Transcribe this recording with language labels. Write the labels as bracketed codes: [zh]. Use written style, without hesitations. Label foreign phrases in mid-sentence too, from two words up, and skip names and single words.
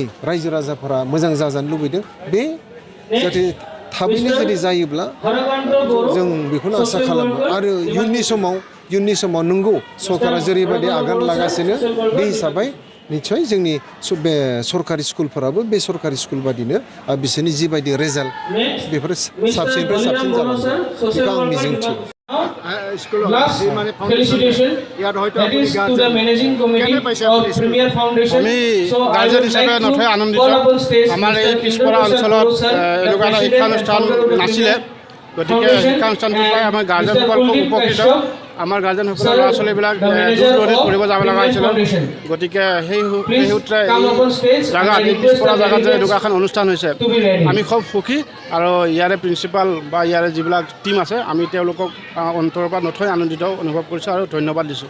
[brx] रायजो राजाफोरा मोजां जाजानो लुबैदों बे जाहाथे थाबैनो जुदि जायोब्ला जों बेखौनो आसा खालामो आरो इयुननि समाव नंगौ सरकारा जेरैबायदि आगान लागासिनो बे हिसाबै निश्चय जोंनि बे सरकारि स्कुलफोराबो बे सरकारि स्कुल बादिनो बिसोरनि जिबायदि रेजाल्ट बेफोरो साबसिननिफ्राय साबसिन जालांगोन बेखौ आं मिजिंथियो [as] স্কুলত যি মানে ফাউণ্ডেশ্যন ইয়াত হয়তো আপুনি কেনে পাইছে আমি গাৰ্জেন হিচাপে নথৈ আনন্দিত আমাৰ এই পিছপৰা অঞ্চলত এনেকুৱা এটা শিক্ষানুষ্ঠান নাছিলে গতিকে শিক্ষানুষ্ঠানটো পাই আমাৰ গাৰ্জেনসকল খুব উপকৃত আমাৰ গাৰ্জেনসকলৰ ল'ৰা ছোৱালীবিলাক দূৰ দূৰণিত পঢ়িব যাব লগা হৈছিল গতিকে সেই সূত্ৰে জেগাত এই পিছপৰা জেগাত যে এনেকুৱা এখন অনুষ্ঠান হৈছে আমি খুব সুখী আৰু ইয়াৰে প্ৰিন্সিপাল বা ইয়াৰে যিবিলাক টীম আছে আমি তেওঁলোকক অন্তৰৰ পৰা নথৈ আনন্দিত অনুভৱ কৰিছোঁ আৰু ধন্যবাদ দিছোঁ